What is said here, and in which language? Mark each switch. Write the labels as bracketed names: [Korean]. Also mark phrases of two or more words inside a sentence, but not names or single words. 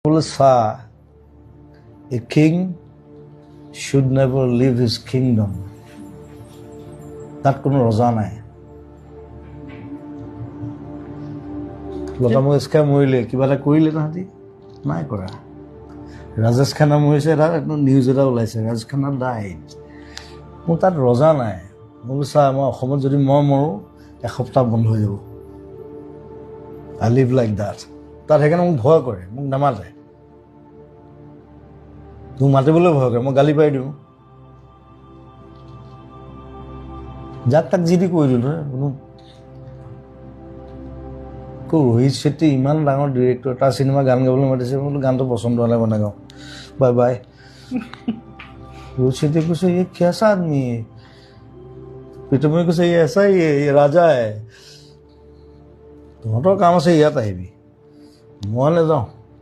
[English] বলে a king should never leave his kingdom. [Assamese] তাত কোনো ৰজা নাই। লতা মংগেশকাৰ মৰিলে কিবা এটা কৰিলে তাহাঁতি নাই কৰা। ৰাজেশ খান্না মৰিছে, এটা নিউজ এটা ওলাইছে, ৰাজেশ খান্না ডাইড। মোৰ তাত ৰজা নাই। মই বোলো মই অসমত যদি মই মৰোঁ এসপ্তাহ বন্ধ হৈ যাব। [English] I live like that. [Assamese] তাত সেইকাৰণে মোক ভয় কৰে, মোক নামাতে। তোক মাতিবলৈ ভয় কৰে, মই গালি পাৰি দিওঁ। যাক তাক যি দি কৈ দিওঁ নহয় কোনো। ৰোহিত শেট্টি ইমান ডাঙৰ ডিৰেক্টৰ, তাৰ চিনেমা গান গাবলৈ মাতিছে, মই বোলো গানটো পচন্দ হ'লে মই নাগাওঁ, [English] bye bye. [Assamese] ৰোহিত শেট্টিয়ে কৈছে [Hindi] ये कैसा आदमी है, [Assamese] প্ৰীতমে কৈছে [Hindi] ये ऐसा ही है, ये राजा है, [Assamese] তহঁতৰ কাম আছে ইয়াত আহিবি, মই নাযাওঁ।